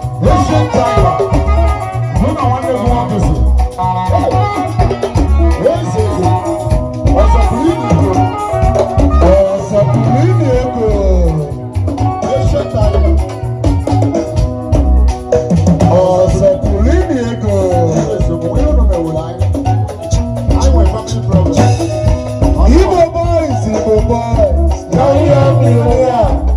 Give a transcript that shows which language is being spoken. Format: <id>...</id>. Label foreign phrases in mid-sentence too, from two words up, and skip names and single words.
<en>Ancient tiger.</en> <ig>Mụ na nwanne m nwoke so. Eze Igbo. Ọzọ pụrụ ime Igbo. Ọzọ pụrụ ime ego.</ig> <en>Ancient tiger.</en> <ig>Ọzọ pụrụ ime ego. Eze Igbo, onye unu mewuru anyị? Anyị nwere</ig> <en>family problem. Igbo boys, Igbo boys. Now we are in the air.</en>